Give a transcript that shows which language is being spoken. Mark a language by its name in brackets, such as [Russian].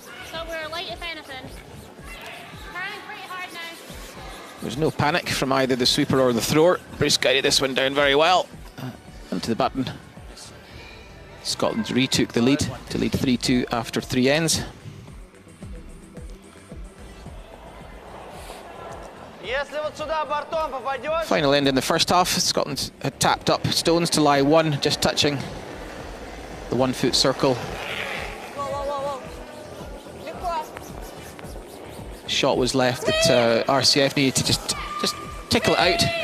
[English] So we're light if anything. Curling pretty hard now. There's no panic from either the sweeper or the thrower. Bruce guided this one down very well. Onto the button. Scotland retook the lead to lead 3-2 after 3 ends. [Russian] Если вот сюда бортом попадешь, [English] Final end in the first half. Scotland had tapped up stones to lie 1, just touching the 1-foot circle. [Russian] Воу-воу-воу-воу. Легко. [English] Shot was left that RCF needed to just tickle it out.